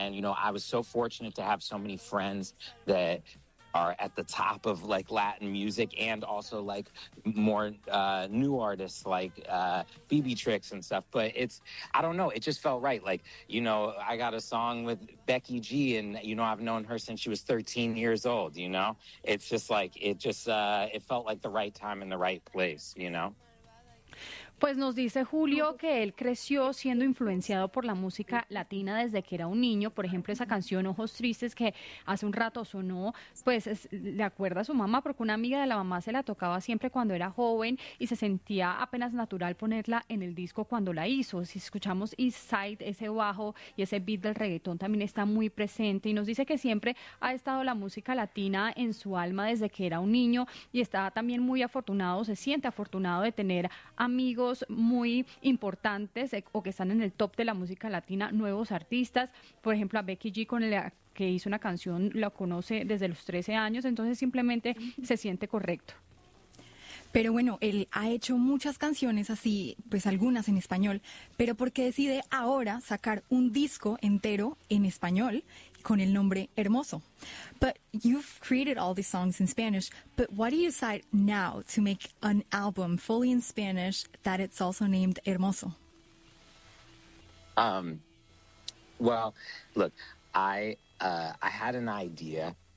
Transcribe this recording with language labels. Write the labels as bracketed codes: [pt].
[en] And, you know, I was so fortunate to have so many friends that are at the top of like Latin music and also like more new artists like BB Tricks and stuff. But it's, I don't know, it just felt right. Like, you know, I got a song with Becky G and, you know, I've known her since she was 13 years old, you know? It's just like, it just, it felt like the right time and the right place, you know? [es] Pues nos dice Julio que él creció siendo influenciado por la música latina desde que era un niño. Por ejemplo, esa canción Ojos Tristes, que hace un rato sonó, pues es, le acuerda a su mamá, porque una amiga de la mamá se la tocaba siempre cuando era joven y se sentía apenas natural ponerla en el disco cuando la hizo. Si escuchamos Inside, ese bajo y ese beat del reggaetón también está muy presente. Y nos dice que siempre ha estado la música latina en su alma desde que era un niño y está también muy afortunado, se siente afortunado de tener amigos muy importantes o que están en el top de la música latina, nuevos artistas, por ejemplo a Becky G, con la que hizo una canción, la conoce desde los 13 años, entonces simplemente se siente correcto. Pero bueno, él ha hecho muchas canciones así, pues algunas en español, pero ¿por qué decide ahora sacar un disco entero en español con el nombre Hermoso? [en] But you've created all these songs in Spanish, but why do you decide now to make an album fully in Spanish that it's also named Hermoso? Well, look, I had an idea.